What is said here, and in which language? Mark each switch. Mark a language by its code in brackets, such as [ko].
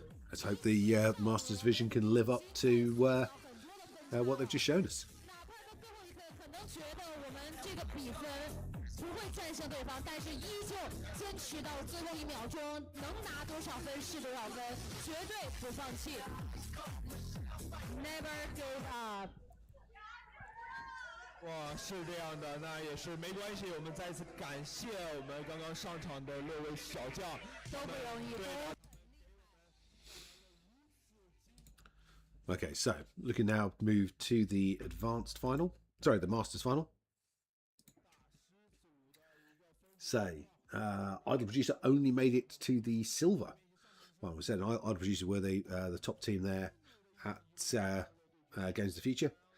[en] Let's hope the Masters Division can live up to what they've just shown us. [zh] 可能觉得我们这个比分不会战胜对方，但是依旧坚持到最后1秒钟，能拿多少分是多少分，绝对不放弃。 [en] Never give up。 [zh] 哇，是这样的，那也是没关系。我们再次感谢我们刚刚上场的6位小将，都不容易。 [en] Okay, so looking now move to the advanced final. Sorry, the Masters final. So, Idol Producer only made it to the silver. Well, we said Idol Producer were the top team there at Games of the Future.